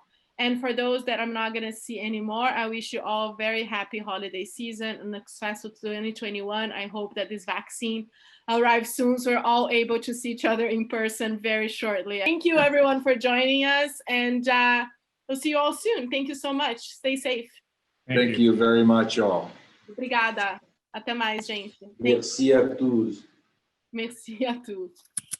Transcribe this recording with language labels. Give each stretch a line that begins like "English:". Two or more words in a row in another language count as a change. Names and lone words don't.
English: And for those that I'm not gonna see anymore, I wish you all very happy holiday season and successful 2021. I hope that this vaccine arrives soon so we're all able to see each other in person very shortly. Thank you everyone for joining us, and we'll see you all soon. Thank you so much. Stay safe. Thank you very much, all.
Portuguese: Obrigada. Até mais, gente.
French: Merci a tous. Merci a tous.